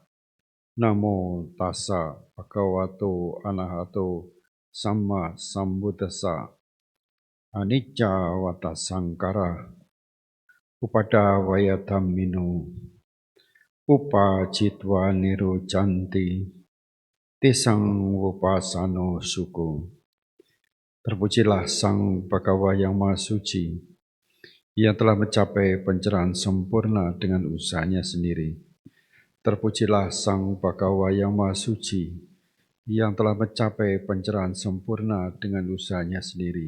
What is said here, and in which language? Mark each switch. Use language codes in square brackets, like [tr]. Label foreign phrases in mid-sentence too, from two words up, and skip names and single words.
[pi] Namo tassa bhagavato arahato samma sambuddhassa. Anicca vata sankara upadavaya dhammino upajitva nirojanti tisang upasano suko. [id] Terpujilah Sang Bhagawa yang Maha Suci, yang telah mencapai pencerahan sempurna dengan usahanya sendiri. Terpujilah Sang Bhagawa yang Maha Suci, yang telah mencapai pencerahan sempurna dengan usahanya sendiri.